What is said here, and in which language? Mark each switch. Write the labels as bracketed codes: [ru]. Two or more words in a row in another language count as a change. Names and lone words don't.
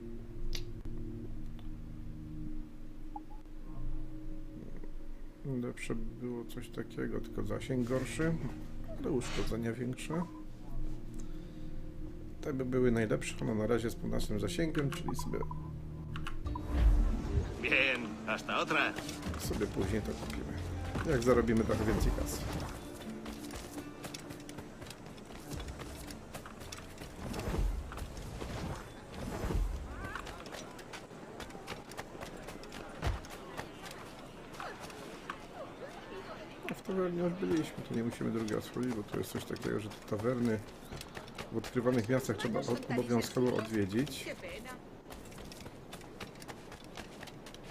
[pl] Lepsze było coś takiego, tylko zasięg gorszy, ale uszkodzenia większe. Te by były najlepsze, no na razie z północnym zasięgiem, czyli sobie... [es] Bien, hasta otra. [pl] Sobie później to kupimy. Jak zarobimy trochę więcej kasy. W tawernie już byliśmy, tu nie musimy drugi raz chodzić, bo tu jest coś takiego, że te tawerny w odkrywanych miastach trzeba obowiązkowo odwiedzić.